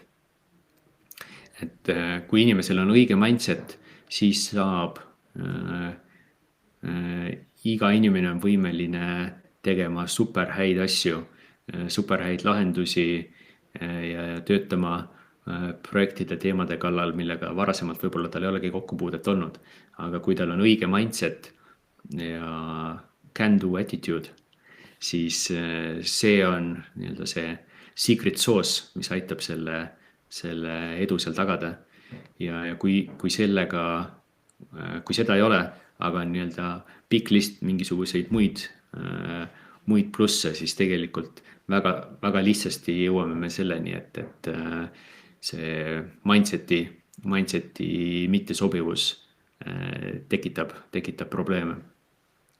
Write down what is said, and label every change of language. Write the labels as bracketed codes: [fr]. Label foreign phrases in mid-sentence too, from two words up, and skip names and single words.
[et] Et kui inimesel on õige mindset, siis saab iga inimene on võimeline tegema super häid asju, super häid lahendusi ja töötama projektide teemade kallal, millega varasemalt võib-olla tal ei olegi kokkupuudet olnud. Aga kui tal on õige mindset ja [en] can-do attitude, [et] siis see on see [en] secret sauce, [et] mis aitab selle edu seal tagada. Ja kui seda ei ole, aga on pikk list mingisuguseid muid plusse, siis tegelikult väga, väga lihtsasti jõuame me selleni, et see mindseti mittesobivus tekitab probleeme.